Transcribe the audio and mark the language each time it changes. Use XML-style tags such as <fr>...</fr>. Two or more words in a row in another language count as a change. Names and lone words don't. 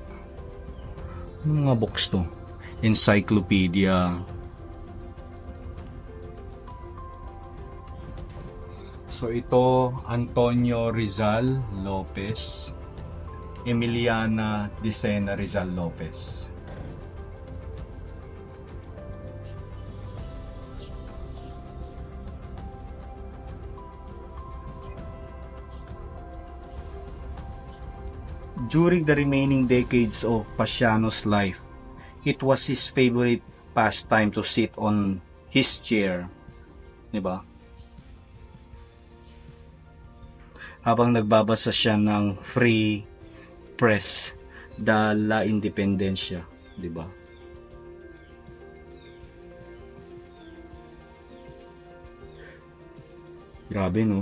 <tl>Ano mga books to? Encyclopedia. So ito, Antonio Rizal Lopez, Emiliana Dicena Rizal Lopez.</tl> <en>During the remaining decades of Pasiano's life, it was his favorite pastime to sit on his chair.</en> <tl>Diba? Habang nagbabasa siya ng Free Press de la Independencia, di ba? Grabe, no?</tl>